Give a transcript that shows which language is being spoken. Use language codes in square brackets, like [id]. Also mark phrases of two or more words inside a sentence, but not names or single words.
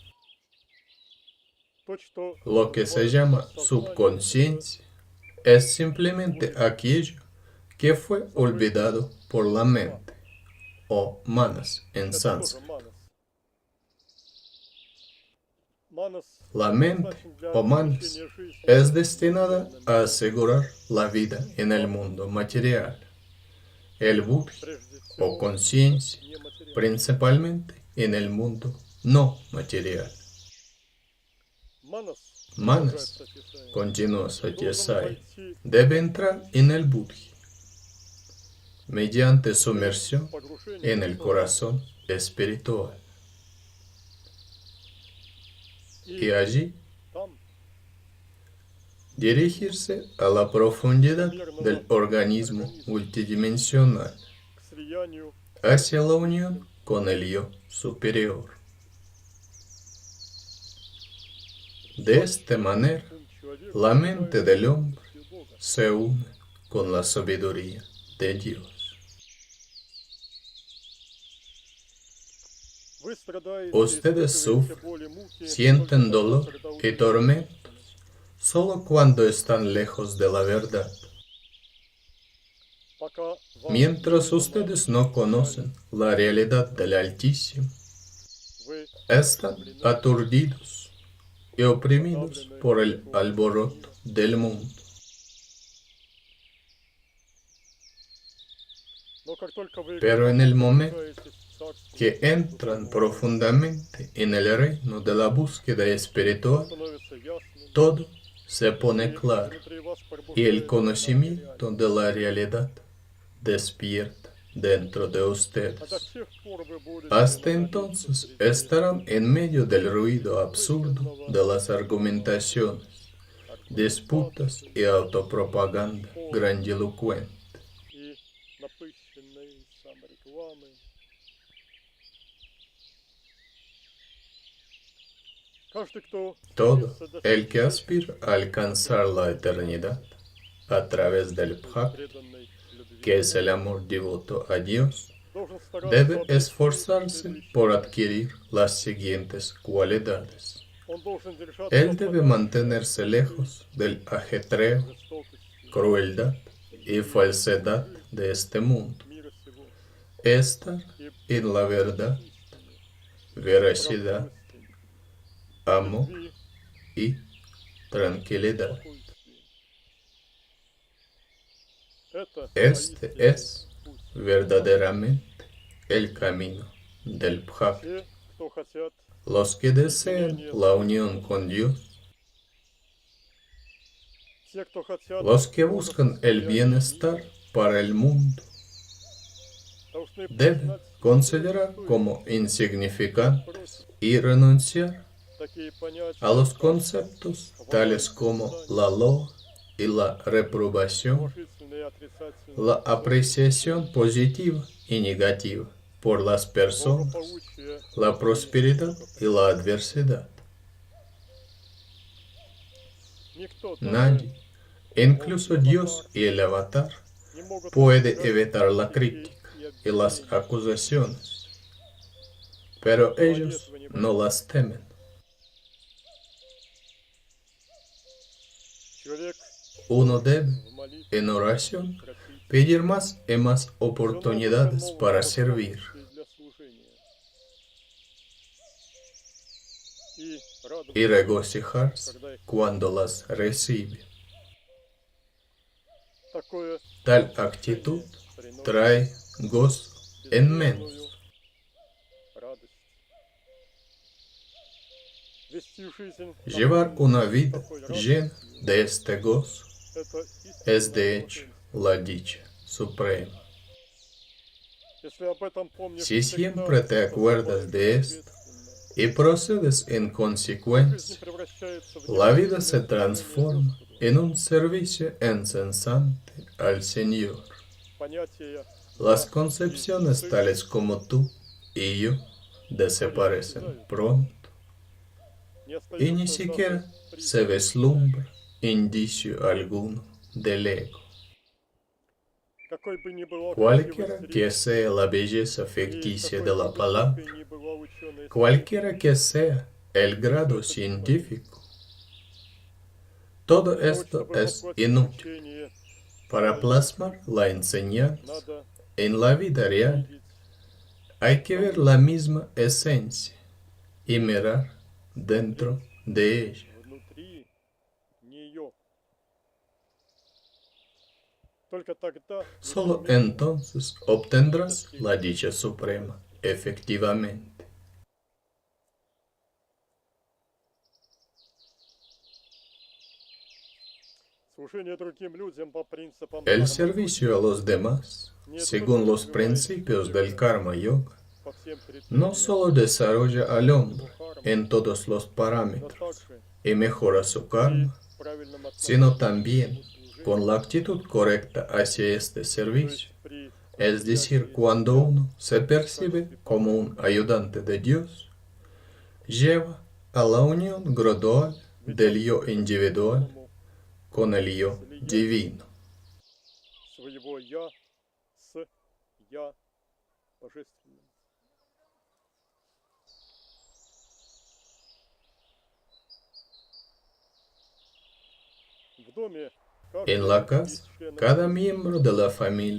[es] Lo que se llama subconsciencia es simplemente aquello que fue olvidado por la mente, o manas en sánscrito. [ru] Манас [es] La mente [ru] предназначен для [es] o manas [ru] обеспечения жизни [es] es destinada a asegurar la vida en el mundo material. El buddhi [ru] прежде [es] o [ru] всего [es] conciencia [ru] нематериальным. [es] principalmente en el mundo no material. [ru] Манас, [es] Manas, [ru] продолжает Сатьясая, [es] continúa [ru] должен [es] Satyasaya, [ru] войти [es] debe entrar en el buddhi mediante [ru] через [es] sumersión [ru] погружение [es] en [ru] в [es] el [ru] сознание. [es] corazón espiritual. Y [ru] И [es] allí [ru] там [es] dirigirse a la profundidad del organismo multidimensional, [ru] к слиянию [es] hacia la unión con el yo superior. De esta manera, [ru] ум человека [es] la mente del hombre [ru] сил Бога. [es] se une con la sabiduría de Dios. [ru] Вы страдаете, [es] Ustedes [ru] испытываете [es] sufren, [ru] боль и муки, [es] sienten [ru] только тогда, [es] dolor [ru] когда [es] y [ru] увидите [es] tormentos solo cuando están lejos de la verdad. [ru] пока вам [es] Mientras [ru] неведома [es] ustedes no conocen la realidad del Altísimo, [ru] вы [es] están aturdidos y oprimidos por el alboroto del mundo. [ru] но как только вы [es] Pero en el momento [ru] погружаетесь в царство [es] que entran profundamente en el reino de la búsqueda espiritual, [ru] становится ясным, [es] todo se pone [ru] и [es] claro [ru] внутри вас [es] y el [ru] пробуждается [es] conocimiento [ru] реальность. [es] de la realidad despierta dentro de [ru] А до [es] ustedes. [ru] тех пор вы будете [es] Hasta [ru] находиться [es] entonces [ru] среди [es] estarán en medio del ruido absurdo de las argumentaciones, disputas y autopropaganda grandilocuente. [ru] и напыщенной саморекламы. Каждый, кто [es] Todo [ru] стремится [es] el que [ru] достичь [es] aspira a alcanzar la eternidad a través del bhakti, [ru] преданной любви, [es] que es el amor devoto a Dios, [ru] должен стараться [es] debe [ru] обрести [es] esforzarse [ru] следующие [es] por [ru] качества. [es] adquirir las siguientes cualidades. [ru] Он должен держаться [es] Él debe [ru] подальше [es] mantenerse lejos del ajetreo, [ru] от жестокости, [es] crueldad y falsedad de este mundo. [ru] мира сего [es] Estar [ru] и [es] en la verdad, [ru] истине, [es] veracidad, [ru] правдивости, [es] amor [ru] любви, [es] y tranquilidad. [ru] спокойствии. Это [es] Este [ru] поистине [es] es [ru] путь. [es] verdaderamente el camino del bhakti. [ru] Те, кто хотят [es] Los que desean la unión con Dios, [ru] те, кто хотят [es] los que buscan el bienestar para el mundo, [ru] должны [es] deben [ru] признать [es] considerar como insignificantes y renunciar [ru] такие понятия, [es] a los conceptos tales como la loa y la reprobación, [ru] положительные и отрицательные, [es] la apreciación positiva y negativa por las personas, [ru] благополучие, [es] la prosperidad y la adversidad. [ru] никто [es] Nadie, incluso Dios y el avatar, [ru] не могут [es] puede [ru] избежать [es] evitar la [ru] критики [es] crítica [ru] и [es] y las [ru] обвинений. [es] acusaciones, pero ellos no las temen. [ru] Человек [es] Uno debe, [ru] в молитве [es] en oración, [ru] просить [es] pedir más y más [ru] всё [es] oportunidades [ru] новых [es] para [ru] возможностей [es] servir [ru] для служения. И радоваться, [es] y regocijarse [ru] когда их [es] cuando las recibe. [ru] такое [es] Tal actitud [ru] приносит [es] trae gozo inmenso. [ru] безмерную радость. Вести жизнь [es] Llevar una vida [ru] такой [es] llena [ru] радостью [es] de este gozo [ru] — это [es] es [ru] истинное [es] de hecho [ru] блаженство. [es] la dicha suprema. [ru] Если об этом помнишь [es] Si [ru] всегда, [es] siempre te acuerdas de esto [ru] соответственно, [es] y procedes en [ru] жизнь [es] consecuencia, [ru] превращается в [es] la vida se [ru] непосильное [es] transforma [ru] служение [es] en un servicio incesante al Señor. [ru] Господу. Понятия [es] Las [ru] «я» [es] concepciones [ru] и «ты» [es] tales como tú y yo desaparecen pronto [ru] не [es] y ni [ru] остаются [es] siquiera [ru] даже [es] se [ru] признаком. [es] vislumbra indicio alguno del ego. [ru] Какой бы ни была [es] Cualquiera [ru] красивость [es] que [ru] речи, [es] sea la belleza [ru] и [es] ficticia [ru] какой [es] de [ru] бы [es] la palabra, [ru] высокой ни была ученая [es] cualquiera que sea el grado científico, todo [ru] для того, [es] esto [ru] чтобы [es] es [ru] воплотить [es] inútil. [ru] учение, [es] Para plasmar la enseñanza [ru] надо [es] en la vida real, [ru] видеть [es] hay que ver la misma esencia y mirar dentro de ella. [ru] внутри нее. Только тогда [es] Solo entonces obtendrás la dicha suprema, efectivamente. [ru] служение другим людям по принципам [es] El [ru] карма [es] servicio a los demás, según los principios del karma yoga, [ru] по всем [es] no [ru] критериям, [es] solo desarrolla al hombre [ru] карма, [es] en todos los [ru] но [es] parámetros [ru] также [es] y mejora su karma, [ru] в правильном [es] sino [ru] отношении [es] también [ru] к служению, [es] con la actitud correcta hacia este [ru] то [es] servicio. [ru] есть при [es] Es decir, cuando uno se percibe como un ayudante de Dios, lleva a la unión gradual del yo individual con el yo divino. [ru] своего я с я божественным. В доме [es] En la casa, cada miembro de la familia